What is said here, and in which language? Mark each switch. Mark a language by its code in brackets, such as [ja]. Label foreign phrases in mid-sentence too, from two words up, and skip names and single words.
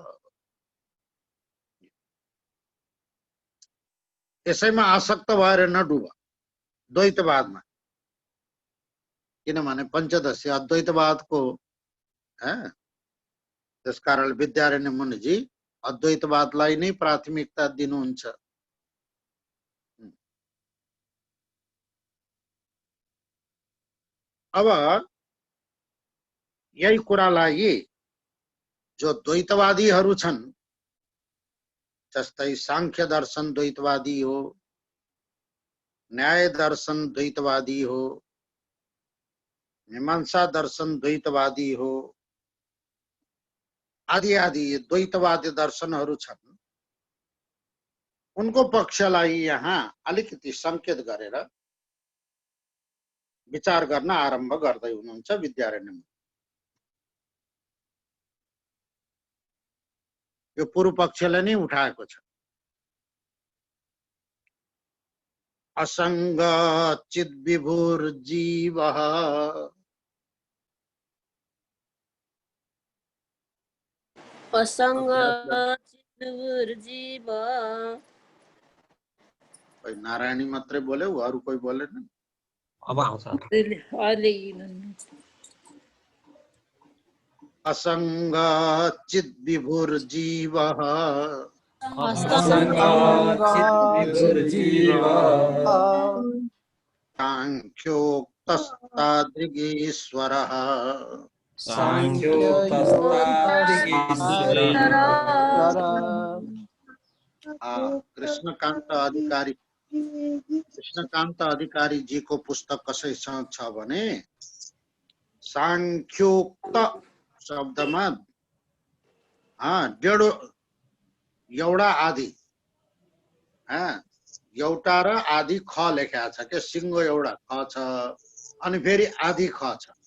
[ne] यसैमा आसक्त भएर नडुब द्वैतवादमा, किनभने पञ्चदशी अद्वैतवादको त्यसकारण विद्यारण्य मुनिजी अद्वैतवादलाई नै प्राथमिकता दिनुहुन्छ। अब यही कुरालाई जो द्वैतवादीहरू छन्, जस्तै सांख्य दर्शन द्वैतवादी हो, न्याय दर्शन द्वैतवादी हो, मीमांसा दर्शन द्वैतवादी हो, आदि आदि द्वैतवादी दर्शनहरू छन्। उनको पक्षलाई यहाँ अलिकति संकेत गरेर विचार गर्न आरम्भ गर्दै हुनुहुन्छ विद्यारण्य मुनि। यो पूर्व पक्षले नै उठाएको छ। [sa] असंग चिद विभुर जीव, असंग चिद्विभुर्जीव। [ne] कोही नारायणी मात्रै बोल्यो, अरू कोही बोलेन। अब आउँछ। [sa] असंग चिद विभुर जीव, [ne] सांख्योक्तस्तादृगीश्वरः, कृष्णकान्त अधिकारी जी को पुस्तक कसैसँग छ भने सांख्योक्त शब्दमा डेढो एउटा आदि, एउटा र आदि ख लेखेको छ के, सिंगो एउटा ख छ अनि फेरि आदि ख छ।